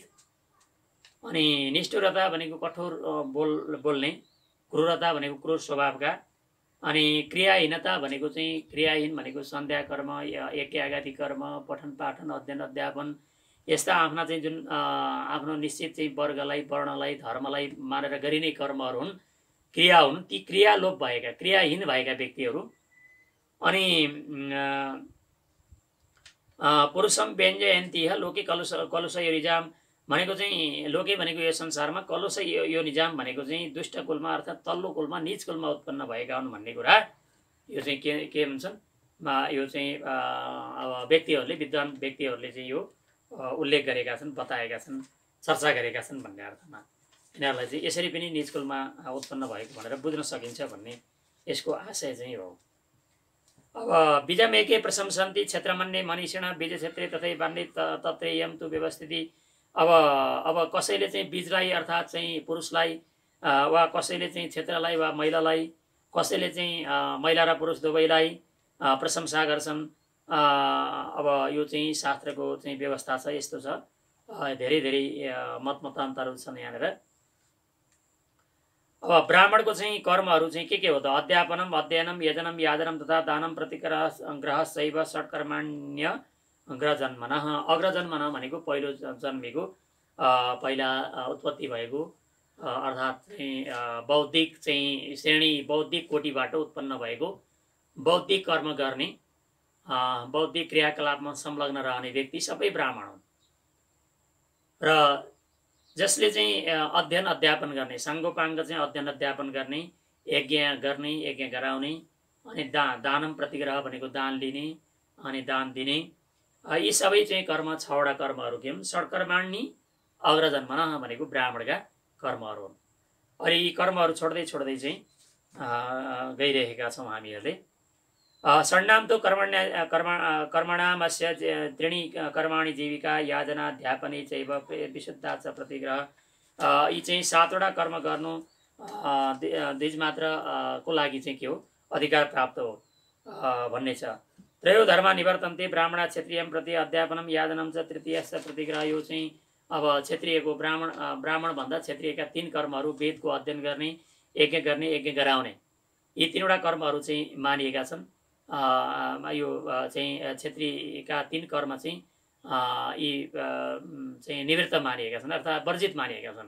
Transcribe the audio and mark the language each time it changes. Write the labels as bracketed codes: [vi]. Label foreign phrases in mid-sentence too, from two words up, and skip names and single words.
[ne] अनि निष्ठुरता भनेको कठोर बोल्ने, क्रूरता भनेको क्रूर स्वभावका, अनि क्रियाहीनता भनेको चाहिँ क्रियाहीन भनेको सन्ध्या कर्म, यज्ञागादि कर्म, पठन पाठन, अध्ययन अध्यापन यस्ता आफ्ना चाहिँ जुन आफ्नो निश्चित चाहिँ वर्गलाई, वर्णलाई, धर्मलाई मानेर गरिने कर्महरू हुन्, क्रिया हुन्। ती क्रिया लोप भएका, क्रियाहीन भएका व्यक्तिहरू। अनि [sa] पुरुषम व्यञ्जयन्तिह लोके कलुष यो निजाम [ne] भनेको चाहिँ लोके भनेको यो संसारमा [sa] कलुष यो निजाम [ne] भनेको चाहिँ दुष्ट कुलमा अर्थात् तल्लो कुलमा नीच कुलमा उत्पन्न भएका हुन् भन्ने कुरा यो चाहिँ के भन्छन् यो चाहिँ अब व्यक्तिहरूले विद्वान व्यक्तिहरूले चाहिँ यो उल्लेख गरेका छन्, बताएका छन्, चर्चा गरेका छन् भन्ने अर्थमा यिनीहरूलाई चाहिँ यसरी पनि नीच कुलमा उत्पन्न भएको भनेर बुझ्न सकिन्छ भन्ने यसको आशय चाहिँ हो। [sa] अब बीजमेके प्रशंसन्ति क्षेत्रमन्ये मनीषिण बीज क्षेत्रे तथै बान्ने तत्रेयम तु व्यवस्थिति। [ne] अब कसैले चाहिँ बीजलाई अर्थात् चाहिँ पुरुषलाई वा कसैले चाहिँ क्षेत्रलाई वा महिलालाई, कसैले चाहिँ महिला र पुरुष दुवैलाई प्रशंसा गर्छन्। अब यो चाहिँ शास्त्रको चाहिँ व्यवस्था छ, यस्तो छ। धेरै धेरै मतमतान्तरहरू छन् यहाँनिर। अब ब्राह्मणको चाहिँ कर्महरू चाहिँ के हो त? [sa] अध्यापनम, अध्ययनम, यजनम, यादनम तथा दानम प्रतिग्रह शैव षट्कर्माण्य अग्रजन्मन। [ne] अग्रजन्मन भनेको पहिलो जन्मेको, पहिला उत्पत्ति भएको अर्थात् चाहिँ बौद्धिक चाहिँ श्रेणी, बौद्धिक कोटिबाट उत्पन्न भएको, बौद्धिक कर्म गर्ने, बौद्धिक क्रियाकलापमा संलग्न रहने व्यक्ति सबै ब्राह्मण हुन्। र जसले चाहिँ अध्ययन अध्यापन गर्ने, साङ्गोपाङ्ग चाहिँ अध्ययन अध्यापन गर्ने, यज्ञ गर्ने, यज्ञ गराउने, अनि [sa] दानम प्रतिग्रह [ne] भनेको दान लिने अनि दान दिने, यी सबै चाहिँ कर्म छवटा कर्महरू के हुन्? [sa] षट्कर्माण्य अग्रजन्मन [ne] भनेको ब्राह्मणका कर्महरू हुन्। अनि यी कर्महरू छोड्दै छोड्दै चाहिँ गइरहेका छौँ हामीहरूले। [sa] षण्णाम तो कर्मणामस्य त्रीणि कर्माणि जीविका याजनाध्यापने चैव विशुद्धा च प्रतिग्रह। [ne] यी चाहिँ सातवटा कर्म गर्नु दिज मात्र को लागि चाहिँ के हो? अधिकार प्राप्त हो भन्ने छ। [sa] त्रयो धर्म निवर्तन्ते ब्राह्मण क्षत्रियम प्रति अध्यापनम यादनम च तृतीयश्च प्रतिग्रह। [ne] यो चाहिँ अब क्षत्रियको ब्राह्मण भन्दा क्षत्रियका तीन कर्महरू वेदको अध्ययन गर्ने, यज्ञ गर्ने, यज्ञ गराउने, यी तीनवटा कर्महरू चाहिँ मानिएका छन्। यो चाहिँ क्षेत्रीका तीन कर्म चाहिँ यी चाहिँ निवृत्त मानिएका छन् अर्थात् वर्जित मानिएका छन्।